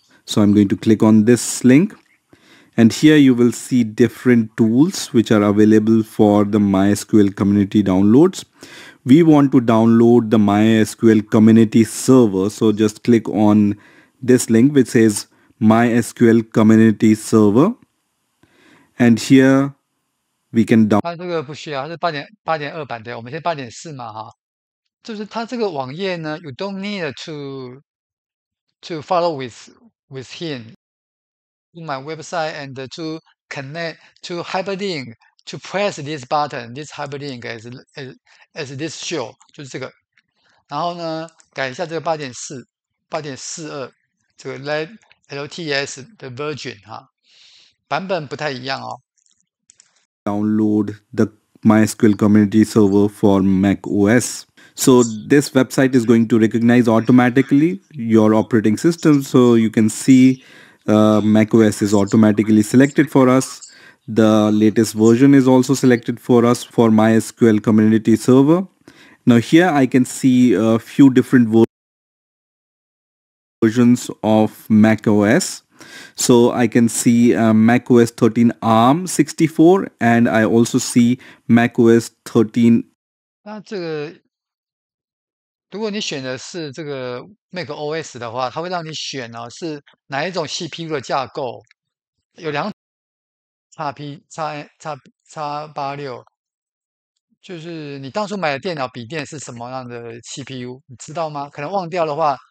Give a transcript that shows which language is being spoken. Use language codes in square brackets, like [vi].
[en] So I'm going to click on this link, and here you will see different tools which are available for the MySQL community downloads. We want to download the MySQL community server, so just click on this link which says MySQL community server, and here we can download. [zh] 它这个不需要，它是8.2版的，我们现在8.4嘛哈。就是它这个网页呢， [en] you don't need to follow with him to my website and to connect to hyperlink to press this button, this hyperlink as this show， [zh] 就是这个。然后呢，改一下这个8.42这个 LTS 的 version 哈，版本不太一样哦。 [en] Download the MySQL community server for Mac OS. So this website is going to recognize automatically your operating system. So you can see Mac OS is automatically selected for us. The latest version is also selected for us for MySQL community server. Now here I can see a few different versions of Mac OS. So I can see Mac OS 13 ARM 64, and I also see Mac OS 13. [zh] 那这个，如果你选的是这个 Mac OS 的话，它会让你选哦是哪一种 CPU 的架构，有x86，就是你当初买的电脑笔电是什么样的 CPU，你知道吗？可能忘掉的话，